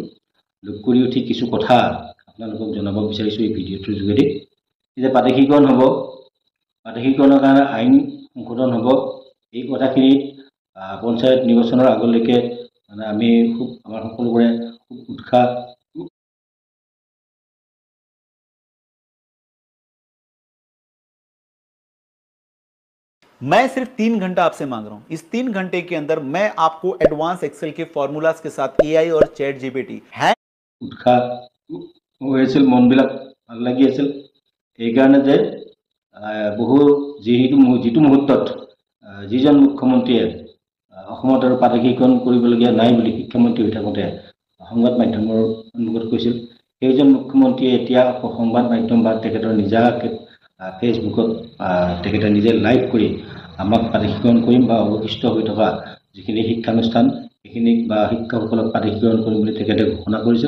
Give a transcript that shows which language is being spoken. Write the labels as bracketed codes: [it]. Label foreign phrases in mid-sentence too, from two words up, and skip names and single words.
[as] লগ কৰি উঠি কিছু কথা আপোনালোকক জনাব বিচাৰিছোঁ এই ভিডিঅ'টোৰ যোগেদি। যে প্ৰাদেশিকৰণ হ'ব, প্ৰাদেশিকৰণৰ কাৰণে আইন সংশোধন হ'ব, এই কথাখিনি পঞ্চায়ত নিৰ্বাচনৰ আগলৈকে মানে আমি আমাৰ সকলোৰে খুব উৎসাহ। [hi] मैं सिर्फ 3 घंटा आपसे मांग रहा हूं। इस 3 घंटे के अंदर मैं आपको [en] advance Excel [hi] के फॉर्मूलाज के साथ एआई और चैट जीपीटी है [as] উৎসাহ হৈছিল, মনবিলাক ভাল লাগি আছিল। এইকাৰণে যে যিটো মুহূৰ্তত যিজন মুখ্যমন্ত্ৰীয়ে অসমত আৰু প্ৰাদেশিকৰণ কৰিবলগীয়া নাই বুলি শিক্ষামন্ত্ৰী হৈ থাকোঁতে সংবাদ মাধ্যমৰ সন্মুখত কৈছিল, সেইজন মুখ্যমন্ত্ৰীয়ে এতিয়া সংবাদ মাধ্যম বা তেখেতৰ নিজা ফেচবুকত তেখেতে নিজে লাইভ কৰি আমাক প্ৰাদেশিকৰণ কৰিম বা অৱশিষ্ট হৈ থকা যিখিনি শিক্ষানুষ্ঠান সেইখিনিক বা শিক্ষকসকলক প্ৰাদেশিকৰণ কৰিম বুলি তেখেতে ঘোষণা কৰিছিল।